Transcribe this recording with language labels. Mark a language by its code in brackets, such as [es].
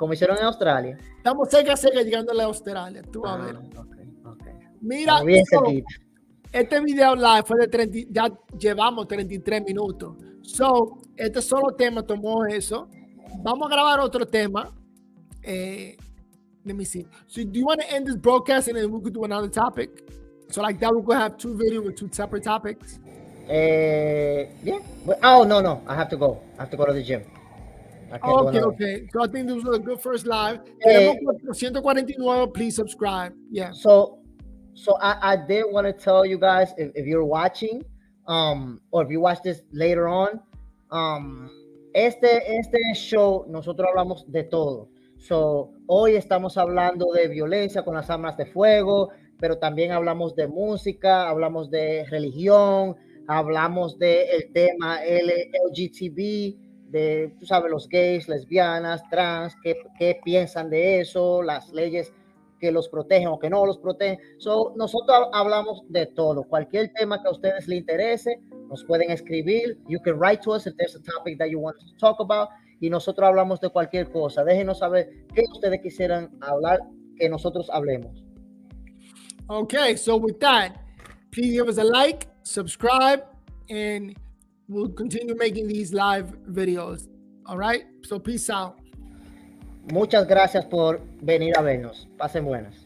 [es] Estamos cerca llegando a la Australia. Tú vas a ver. [en] Okay. [es] Mira, este video live fue de 30, ya llevamos 33 minutos. So, este solo tema tomó eso. Vamos a grabar otro tema. [en] Let me see. So, do you want to end this broadcast and then we could do another topic? So, like that, we could have 2 videos with 2 separate topics. Yeah. Oh, no. I have to go to the gym. Okay. So, I think this was a good first live. [es] Tenemos 149. [en] Please subscribe. Yeah. So I did want to tell you guys, if you're watching, or if you watch this later on, [es] este show nosotros hablamos de todo. So, hoy estamos hablando de violencia con las armas de fuego, pero también hablamos de música, hablamos de religión, hablamos del tema LGTB, de, tú sabes, los gays, lesbianas, trans, qué piensan de eso, las leyes que los protegen o que no los protegen. So, nosotros hablamos de todo. Cualquier tema que a ustedes les interese, nos pueden escribir. [en] You can write to us if there's a topic that you want to talk about. [es] Y nosotros hablamos de cualquier cosa. Déjenos saber qué ustedes quisieran hablar, que nosotros hablemos. [en] Okay, so with that, please give us a like, subscribe, and we'll continue making these live videos. All right, so peace out. [es] Muchas gracias por venir a vernos. Pasen buenas.